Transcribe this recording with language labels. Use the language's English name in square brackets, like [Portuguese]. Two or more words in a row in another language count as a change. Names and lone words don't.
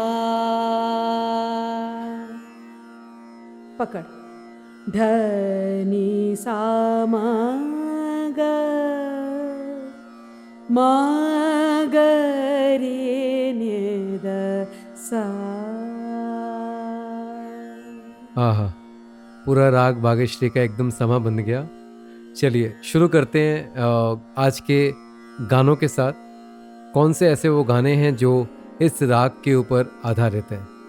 [Hindi] पकड़ ध नि सा म ग म ग रे नि द सा। आहा, पूरा राग बागेश्वरी का एकदम समा बन गया। चलिए शुरू करते हैं आज के गानों के साथ। कौन से ऐसे वो गाने हैं जो इस राग के ऊपर आधारित है?